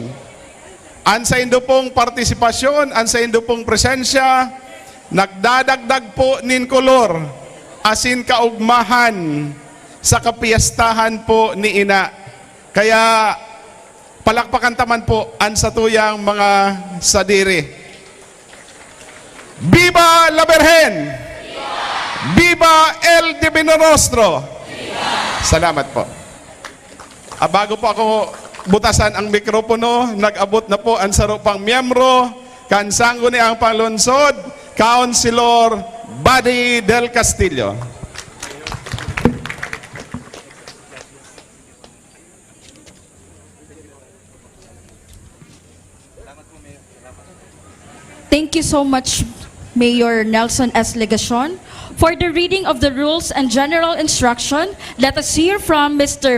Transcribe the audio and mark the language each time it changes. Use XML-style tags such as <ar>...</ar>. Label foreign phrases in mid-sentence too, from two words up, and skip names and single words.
<bik>Ang saindo pong partisipasyon, ang saindo pong presensya, nagdadagdag po nin kolor, asin kaugmahan sa kapiyastahan po ni Ina. Kaya palakpakan taman po ang satuyang mga sadiri.</bik> <es>Viva la Virgen! Viva el Divino Rostro!</es> <bik>Salamat po. Bago po ako butasan ang mikropono, nag-abot na po ang sarupang miyembro, kansanggo ni ang panglonsod, Councilor Buddy Del Castillo.</bik> <en>Thank you so much, Mayor Nelson S. Legacion. For the reading of the rules and general instruction, let us hear from Mr.</en>